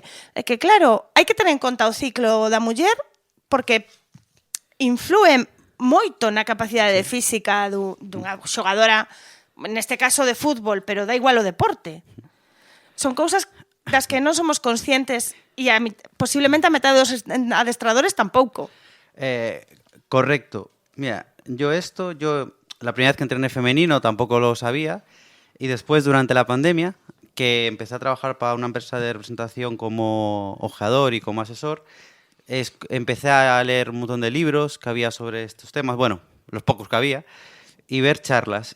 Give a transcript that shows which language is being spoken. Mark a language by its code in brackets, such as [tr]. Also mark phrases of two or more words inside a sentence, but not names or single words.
[gl] É que claro, hai que ter en conta o ciclo da muller porque influe moito na capacidade física dunha xogadora, neste caso de fútbol, pero dá igual o deporte. Son cousas das que non somos conscientes e posiblemente a metade dos adestradores tampouco. Correcto. [es] Mira, yo la primera vez que entrené femenino tampoco lo sabía y después durante la pandemia, que empecé a trabajar para una empresa de representación como ojeador y como asesor, empecé a leer un montón de libros que había sobre estos temas, bueno, los pocos que había, y ver charlas.